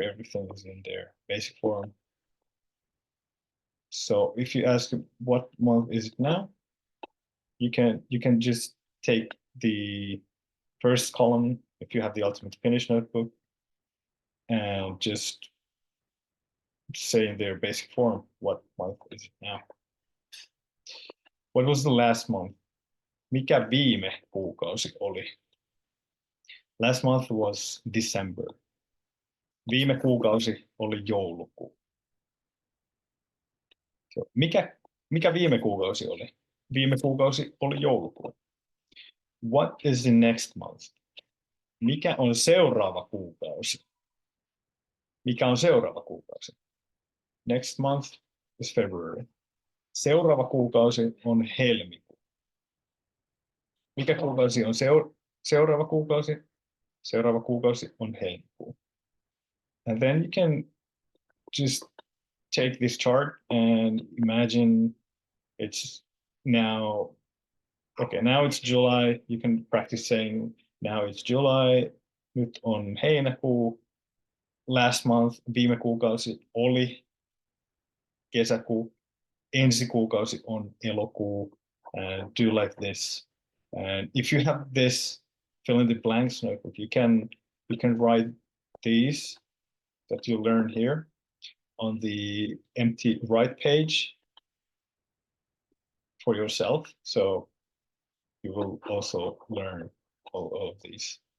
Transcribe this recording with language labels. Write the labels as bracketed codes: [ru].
[en] Everything is in their basic form. So if you ask what month is it now, you can just take the first column if you have the Ultimate Finnish notebook and just say in their basic form what month is it now. What was the last month? [fi] Mikä viime kuukausi oli? [en] Last month was December. [fi] Viime kuukausi oli joulukuu. So, mikä viime kuukausi oli? Viime kuukausi oli joulukuu. [en] What is the next month? [fi] Mikä on seuraava kuukausi? Mikä on seuraava kuukausi? [en] Next month is February. [fi] Seuraava kuukausi on helmikuu. Mikä kuukausi on seuraava kuukausi? Seuraava kuukausi on helmikuu. [en] And then you can just take this chart and imagine it's now, okay, now it's July. You can practice saying now it's July. [fi] Nyt on heinäkuu. [en] Last month, [fi] viime kuukausi oli kesäkuu. ensi kuukausi on elokuu, [en] do like this. And if you have this fill in the blanks notebook, you can write these that you learn here on the empty right page for yourself. So you will also learn all of these.